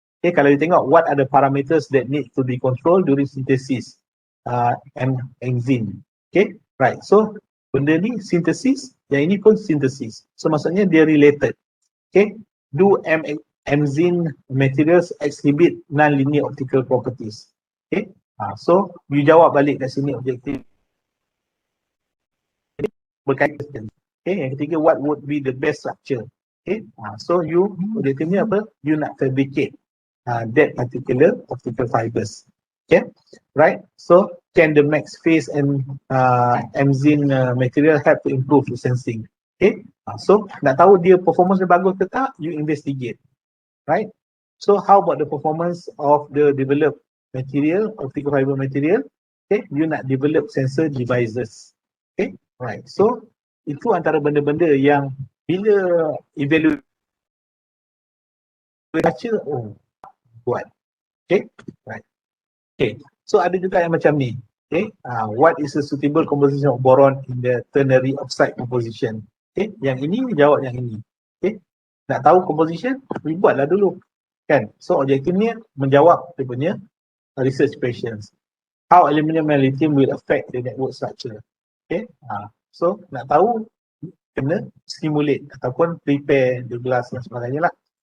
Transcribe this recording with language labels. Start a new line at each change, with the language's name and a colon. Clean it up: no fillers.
English: Okay,
Malay: kalau you tengok
English: what are the parameters that need to be controlled during synthesis and enzyme. Okay, right.
Malay: So benda ni synthesis, yang ini pun synthesis. So maksudnya dia related.
English: Okay, do enzyme materials exhibit non-linear optical properties. Okay, so you
Malay: jawab balik kat sini objektif berkaitan.
English: Okay,
Malay: yang ketiga,
English: what would be the best structure? Okay, so you
Malay: objektifnya apa?
English: You nak fabricate that particular optical fibers. Okay, right? So can the max phase and MZIN material help to improve the sensing?
Malay: Okay, so nak tahu dia performance dia bagus ke tak,
English: you investigate, right? So how about the performance of the developed material, optical fiber material? Okay, you nak develop sensor devices. Okay, right.
Malay: So itu antara benda-benda yang bila evaluate baca, oh buat.
English: Okay, right.
Malay: Okay, so ada juga yang macam ni.
English: Okay, what is a suitable composition of boron in the ternary oxide composition?
Malay: Okay, yang ini jawab yang ini. Okay, nak tahu composition, buatlah dulu. Kan? So objektifnya menjawab dia punya research questions.
English: How aluminum and lithium will affect the network structure. Okay, so
Malay: nak tahu kena
English: stimulate ataupun prepare the glass
Malay: dan sebagainya lah.